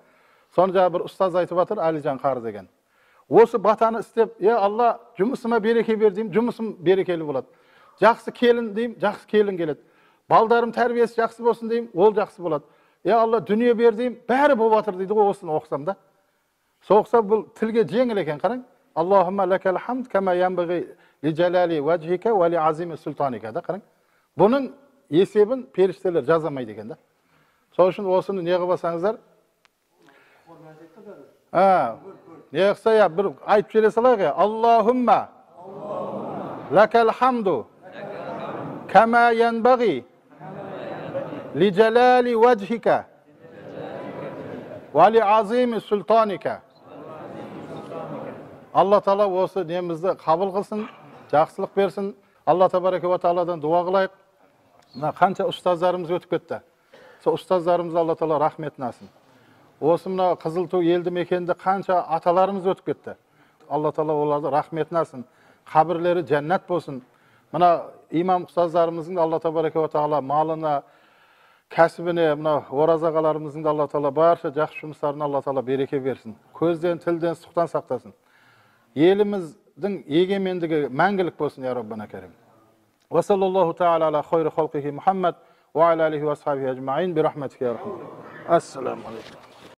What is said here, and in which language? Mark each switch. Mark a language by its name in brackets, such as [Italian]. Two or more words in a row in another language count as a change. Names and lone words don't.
[Kazakh] Соны бір ұстаз айтып жатыр, Әлижан Қары деген. Осы батаны істеп, Алла, жұмысыма береке бер деймін, жұмысым берекелі болады. Жақсы келін деймін, жақсы келін келеді. Балдарым тәрбиесі жақсы болсын деймін, ол жақсы болады. Алла, дүние бер деймін, бәрі болып жатыр дейді ғой, осыны оқысам да. Соқса бұл тілге жеңіл екен, қараң. [Arabic] اللهم لك الحمد كما ينبغي لجلال وجهك ولعظيم سلطانك да, [Kazakh] қараң. Бұның есебін періштелер жазамайды екен да. Сол үшін осыны не қылсаңыздар? Не қылса, бір айтып желе салайық. [Arabic] اللهم لك الحمد كما ينبغي لجلال وجهك ولعظيم سلطانك. [Kazakh] Алла Таала осы немізді қабыл қылсын, жақсылық берсін. [Arabic] الله تبارك وتعالى [Kazakh] дуа қылайық. Мына қанша ұстаздарымыз өтіп кетті. Сол ұстаздарымыз Алла Таала рахметін алсын. Осы мына Қызылту елді мекенде қанша аталарымыз өтіп кетті. Алла Таала оларды рахметін алсын. Қабірлері жәннат болсын. Мына имам ұстаздарымыздың [Arabic] الله تبارك وتعالى [Kazakh] малына, кәсібіне, мына оразағаларымыздың Алла Таала барша жақсы жұмыстарына Алла Таала береке берсін. Көзден, тілден, сұқтан сақтасын. Еліміздің егемендігі мәңгілік болсын, [Arabic] يا ربنا كريم. وصلى الله تعالى على خير خلقه محمد وعلى آله وأصحابه أجمعين برحمتك يا رحمن. السلام عليكم.